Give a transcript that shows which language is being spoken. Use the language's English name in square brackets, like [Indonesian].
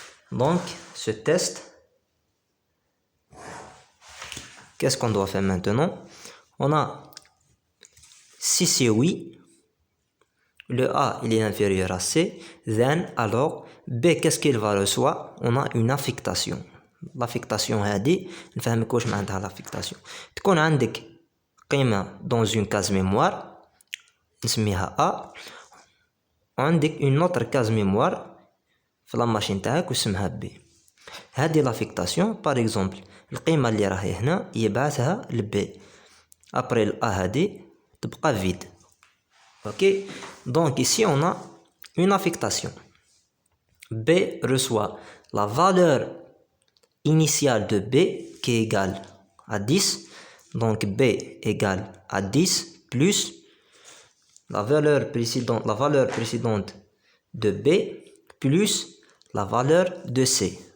[French] Donc ce test, qu'est-ce qu'on doit faire maintenant? On a, si c'est oui, le A il est inférieur à C, [English] then [French] alors B qu'est-ce qu'il va recevoir? On a une affectation. [Arabic] L'affectation هذه نفهمك واش معناتها l'affectation. تكون عندك قيمة [French] dans une case mémoire [Arabic] نسميها A، وعندك [French] une autre case mémoire [Arabic] في لا ماشين تاعك واسمها B. هذه [French] l'affectation par exemple [Arabic] القيمة اللي راهي هنا يبعثها ل B. [French] Après [Arabic] ال A هذه تبقى [French] vide. Ok, donc ici on a une affectation. B reçoit la valeur initiale de B qui est égale à 10. Donc B égale à 10 plus la valeur précédente de B plus la valeur de C.